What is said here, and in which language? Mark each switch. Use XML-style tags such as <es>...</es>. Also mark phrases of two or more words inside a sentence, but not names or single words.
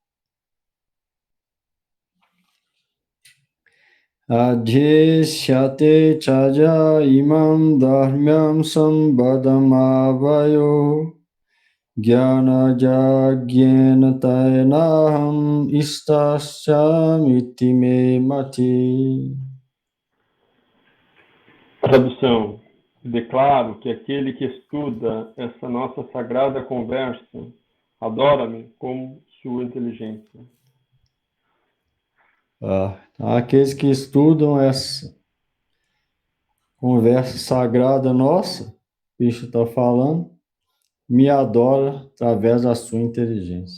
<sa>अध्येष्यते च य इमं धर्म्यं संवादमावयोः ज्ञानयज्ञेन तेनाहमिष्टः स्यामिति मे मतिः.</sa> <pt>Tradução. Declaro que aquele que estuda essa nossa sagrada conversa adora-me como sua inteligência. Aqueles que estudam essa conversa sagrada nossa, Krishna está falando, me adora através da sua inteligência.</pt>